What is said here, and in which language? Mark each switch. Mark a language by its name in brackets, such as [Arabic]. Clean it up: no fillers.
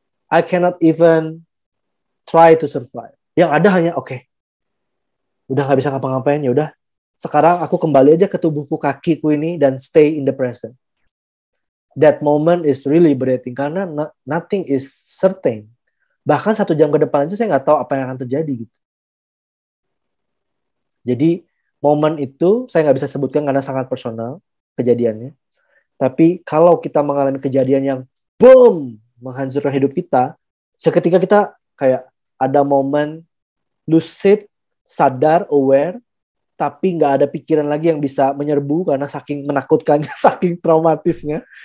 [English] I cannot even try to survive. [Indonesian] Yang ada hanya udah nggak bisa ngapa-ngapain, ya udah. Sekarang aku kembali aja ke tubuhku, kakiku ini, dan [English] stay in the present. That moment is really liberating [Indonesian] karena [English] nothing is certain. [Indonesian] Bahkan 1 jam ke depan aja saya nggak tahu apa yang akan terjadi gitu. Jadi momen itu saya nggak bisa sebutkan karena sangat personal kejadiannya. Tapi kalau kita mengalami kejadian yang boom menghancurkan hidup kita, seketika kita kayak ada momen lucid, sadar, aware, tapi nggak ada pikiran lagi yang bisa menyerbu karena saking menakutkannya, saking traumatisnya.